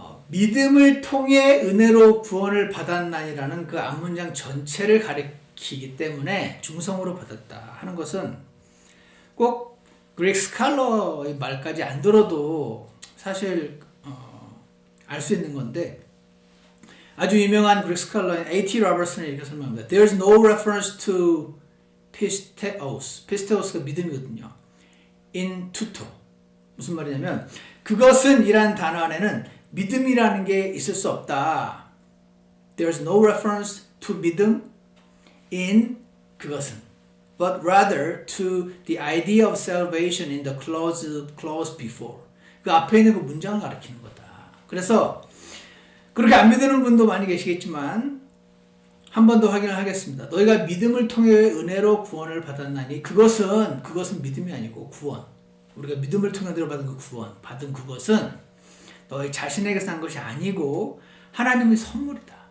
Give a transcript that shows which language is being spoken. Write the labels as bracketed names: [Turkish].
[Korean] 믿음을 통해 은혜로 구원을 받았나니라는 그 앞문장 전체를 가리키기 때문에 중성으로 받았다 하는 것은 꼭 그렉 스칼러의 말까지 안 들어도 사실 알 수 있는 건데, 아주 유명한 그렉 스칼러인 A.T. 로버슨이 이렇게 설명합니다. [English] There is no reference to pisteos. [Korean] pisteos가 믿음이거든요. [Latin] in tuto. [Korean] 무슨 말이냐면 그것은 이란 단어 안에는 믿음이라는 게 있을 수 없다. [English] There is no reference to [Korean] 믿음 [English] in [Korean] 그것은, [English] but rather to the idea of salvation in the clause before. [Korean] 그 앞에 있는 그 문장을 가리키는 거다. 그래서 그렇게 안 믿는 분도 많이 계시겠지만 한 번 더 확인을 하겠습니다. 너희가 믿음을 통해 은혜로 구원을 받았나니 그것은 믿음이 아니고 구원. 우리가 믿음을 통해 받은 그 구원, 받은 그것은 너희 자신에게서 한 것이 아니고 하나님의 선물이다.